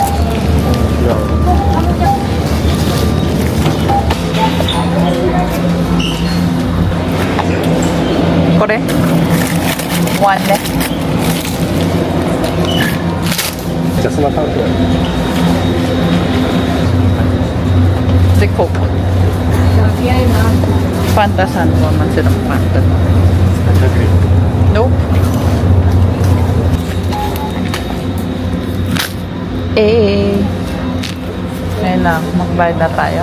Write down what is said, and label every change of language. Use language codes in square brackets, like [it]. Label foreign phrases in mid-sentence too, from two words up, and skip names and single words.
[ja] いや。これ。ワンね。じゃあそのカウント。で、Coke. [tl] Fanta, saan mo man silang Fanta? Nope. Ayun na, magbayad na tayo.